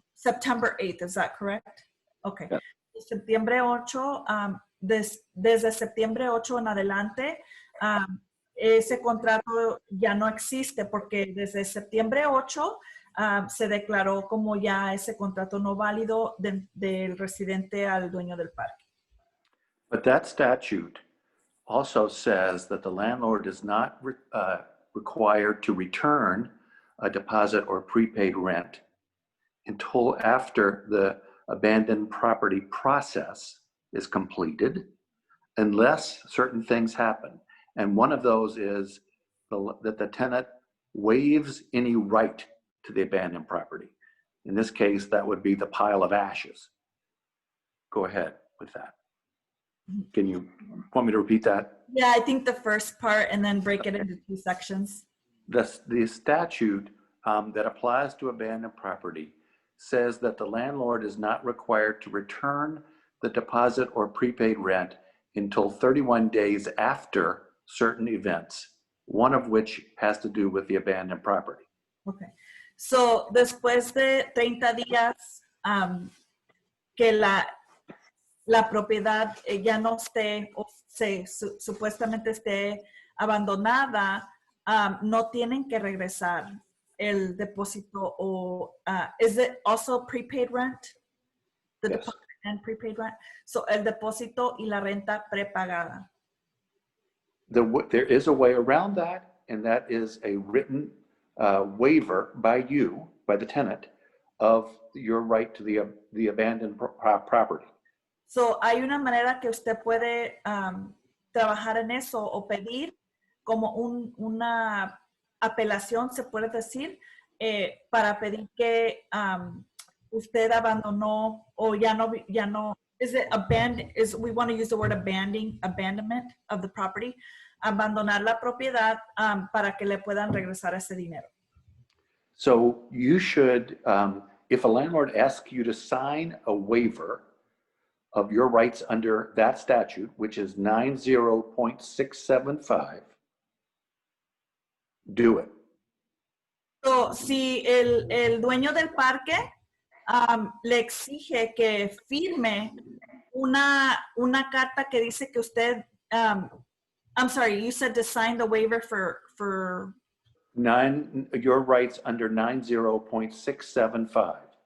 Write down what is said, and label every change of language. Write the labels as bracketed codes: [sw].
[en] September 8th, is that correct? Okay. Yeah. [es] Septiembre 8, desde septiembre 8 en adelante, ese contrato ya no existe porque desde septiembre 8 se declaró como ya ese contrato no válido del residente al dueño del parque. [en] But that statute also says that the landlord is not required to return a deposit or prepaid rent until after the abandoned property process is completed, unless certain things happen. And one of those is that the tenant waives any right to the abandoned property. In this case, that would be the pile of ashes. Go ahead with that. Can you want me to repeat that? Yeah, I think the first part and then break it into two sections. The statute that applies to abandoned property says that the landlord is not required to return the deposit or prepaid rent until 31 days after certain events, one of which has to do with the abandoned property. Okay. [es] So, después de 30 días que la propiedad ya no esté, o supuestamente esté abandonada, no tienen que regresar el depósito o, [en] is it also prepaid rent? The Yes. deposit and prepaid rent? [es] So, el depósito y la renta prepagada. [en] There is a way around that, and that is a written waiver by you, by the tenant, of your right to the abandoned property. [es] So, hay una manera que usted puede trabajar en eso o pedir como una apelación, se puede decir, para pedir que usted abandonó o ya no, [en] is it abandoned, we want to use the word abandonment of the property, [es] abandonar la propiedad para que le puedan regresar ese dinero. [en] So you should, if a landlord asks you to sign a waiver of your rights under that statute, which is 90.675, do it. [es] So, si el dueño del parque le exige que firme una carta que dice que usted, [en] I'm sorry, you said to sign the waiver for your rights under 90.675.